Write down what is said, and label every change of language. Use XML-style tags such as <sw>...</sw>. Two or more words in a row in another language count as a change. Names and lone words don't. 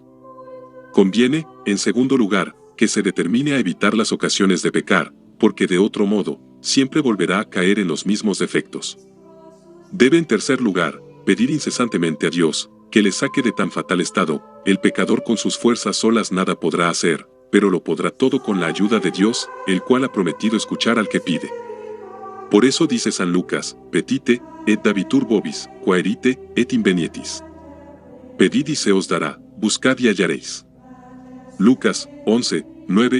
<es>Conviene, en segundo lugar, que se determine a evitar las ocasiones de pecar, porque de otro modo, siempre volverá a caer en los mismos defectos. Debe, en tercer lugar, pedir incesantemente a Dios, que le saque de tan fatal estado. El pecador con sus fuerzas solas nada podrá hacer, pero lo podrá todo con la ayuda de Dios, el cual ha prometido escuchar al que pide. Por eso dice San Lucas,</es> <la>petite, et dabitur vobis, quaerite, et invenietis.</la> <es>Pedid y se os dará, buscad y hallaréis. Lucas 11:9.</es>